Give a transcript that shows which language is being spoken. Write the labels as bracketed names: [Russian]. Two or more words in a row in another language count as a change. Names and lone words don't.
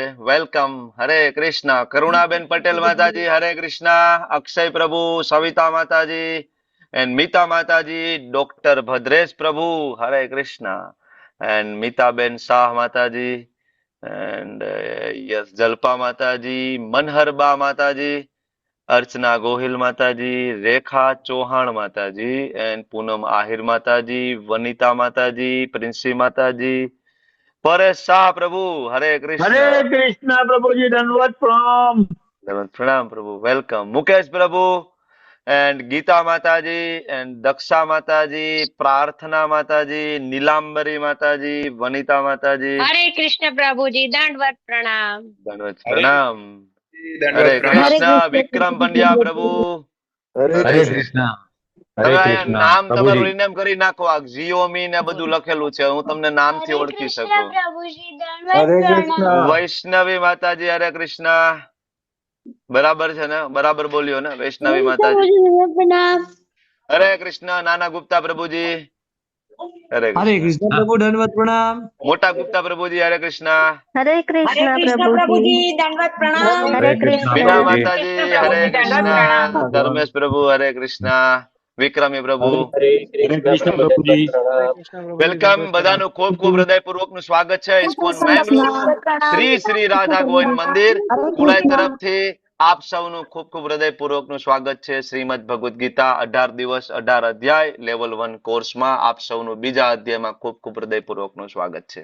[Gujarati] વેલકમ. હરે કૃષ્ણ. કરુણાબેન પટેલ માતાજી હરે કૃષ્ણ. અક્ષય પ્રભુ, સવિતા માતાજી એન્ડ મીતા માતાજી, ડોક્ટર ભદ્રેશ પ્રભુ હરે કૃષ્ણ એન્ડ મીતાબેન શાહ માતાજી એન્ડ યસ જલ્પા માતાજી, મનહરબા માતાજી, [Hindi] अर्चना गोहिल माताजी, रेखा चौहान माताजी एंड पूनम आहिर माताजी, वनिता माताजी, प्रिंसी माताजी, परेश शाह प्रभु हरे कृष्ण प्रभु जी दंडवत प्रणाम। प्रणाम प्रभु, वेलकम। मुकेश प्रभु एंड गीता माताजी एंड दक्षा माताजी, प्रार्थना माताजी, नीलांबरी माताजी, वनिता माताजी, हरे कृष्ण प्रभु जी दंडवत प्रणाम। दंडवत प्रणाम। हरे दंडवत प्रणाम। कृष्ण। विक्रम पंड्या प्रभु हरे कृष्ण। [Gujarati] તમે અહીંયા નામ તમારું રિનેમ કરી નાખો. આ જીઓમી ને બધું લખેલું છે, હું તમને નામથી ઓળખી શકું. [Hindi] हरे कृष्ण। [Gujarati] વૈષ્ણવી માતાજી હરે કૃષ્ણ. બરાબર છે ને? બરાબર બોલ્યો ને? વૈષ્ણવી માતાજી હરે કૃષ્ણ. નાના ગુપ્તા પ્રભુજી હરે કૃષ્ણ. [Hindi] प्रभु दंडवत प्रणाम। [Gujarati] મોટા ગુપ્તા પ્રભુજી હરે કૃષ્ણ. [Hindi] हरे कृष्ण प्रभु जी दंडवत प्रणाम। हरे कृष्ण [Gujarati] મીના [Hindi] प्रभु जी। [Gujarati] માતાજી હરે કૃષ્ણ. ધર્મેશ પ્રભુ હરે કૃષ્ણ. વિક્રમી પ્રભુ [Hindi] हरे कृष्ण प्रभु जी। [Gujarati] વેલકમ. બધાનું ખૂબ ખૂબ હૃદયપૂર્વકનું સ્વાગત છે ઇસ્કોન મેંગલુરુ શ્રી શ્રી રાધા ગોવિંદ મંદિર કુડાઈ તરફથી આપ સૌનું ખૂબ ખૂબ હૃદયપૂર્વકનું સ્વાગત છે. શ્રીમદ ભગવદ્ ગીતા 18 દિવસ 18 અધ્યાય લેવલ 1 કોર્સમાં આપ સૌનું બીજા અધ્યાયમાં ખૂબ ખૂબ હૃદયપૂર્વકનું સ્વાગત છે.